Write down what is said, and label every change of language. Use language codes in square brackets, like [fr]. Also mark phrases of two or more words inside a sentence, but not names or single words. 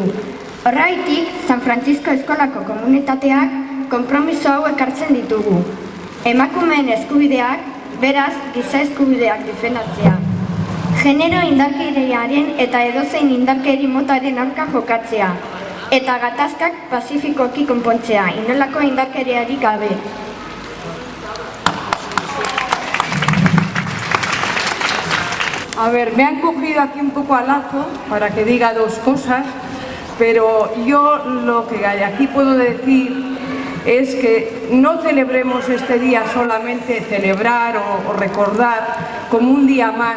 [eu] Horraitik, San Francisco eskolako komunitateak konpromiso hau ekartzen ditugu. Emakumeen eskubideak, beraz, giza eskubideak defendatzea. Genero indarkeriaren eta edozein indarkeri motaren aurka jokatzea. Eta gatazkak pazifikoki konpontzea, inolako indarkeriari gabe. [es] A ver, me han cogido aquí un poco al lazo para que diga dos cosas, pero yo lo que aquí puedo decir es que no celebremos este día solamente celebrar o recordar como un día más.